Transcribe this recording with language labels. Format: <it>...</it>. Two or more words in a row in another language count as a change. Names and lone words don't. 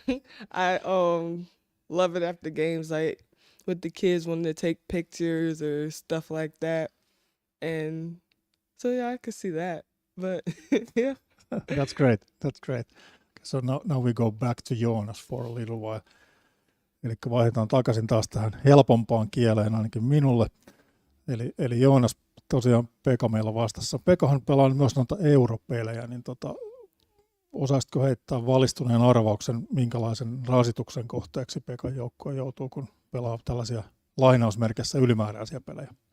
<en>I love it after games, with the kids wanting to take pictures or stuff like that. And so yeah, I could see that. But yeah. That's great. So now we go back to Joonas for a little while.</en> <fi>Eli vaihdetaan takaisin taas tähän helpompaan kieleen ainakin minulle. Eli Joonas, tosiaan PeKa meillä vastassa. PeKahan pelaa myös noita europelejä, niin osaisitko heittää valistuneen arvauksen, minkälaisen rasituksen kohteeksi PeKan joukkue joutuu, kun pelaa tällaisia lainausmerkissä ylimääräisiä pelejä?</fi>